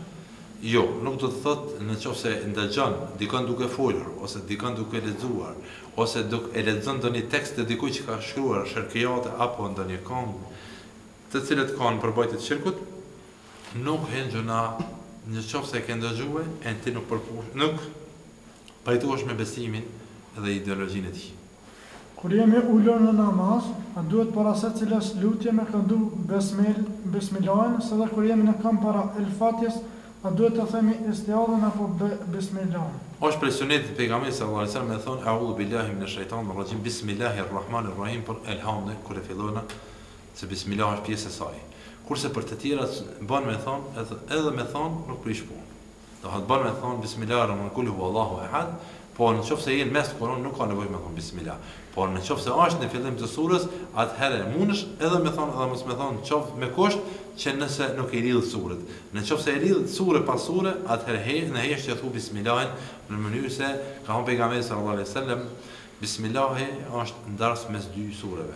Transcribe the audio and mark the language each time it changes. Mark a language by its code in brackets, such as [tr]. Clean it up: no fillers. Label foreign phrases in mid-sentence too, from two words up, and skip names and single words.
[sq] Jo, nuk do të thotë nëse ndëgjon dikon duke folur, ose dikon duke lexuar, ose duke e lexon ndonjë tekst të dikujt që ka shkruar shirkiate apo ndonjë këngë, të cilët kanë përbajtje të shirkut, nuk hen gjuna nëse ke ndëgjuar e ti nuk pajtohesh me besimin dhe ideologjinë e tij. Kur jemi ulur në namaz, a duhet para se cilës lutje me këndu bismillahin, se dhe kur jemi në këmbë para el-Fatihës, a duhet të themi istiadhen apo bismillahin? Është prej sunetit të pejgamberit [ar] صلى الله عليه وسلم [sq] me thonë [ar] أعوذ بالله من الشيطان الرجيم بسم الله الرحيم, [sq] por elhamd kur e fillojnë se bismillah është pjesë e saj. Kurse për të tjerat bën me thonë edhe me thonë nuk prish punë. Do të bën me thonë [ar] بسم الله قل هو الله أحد. [sq] Po në qoftë se je në mes të Kuranit nuk ka nevojë me thonë bismillah. Po në qoftë se është në fillim të surës, atëherë mundesh edhe me thonë edhe mos me thonë qoftë me kusht që nëse nuk e lidh surën. Në qoftë se e lidh surë pas sure, atëherë në hesh të thu bismillahin në mënyrë se ka thënë pejgamberi [ar] صلى الله عليه وسلم, [sq] bismillahi është ndarës mes dy sureve.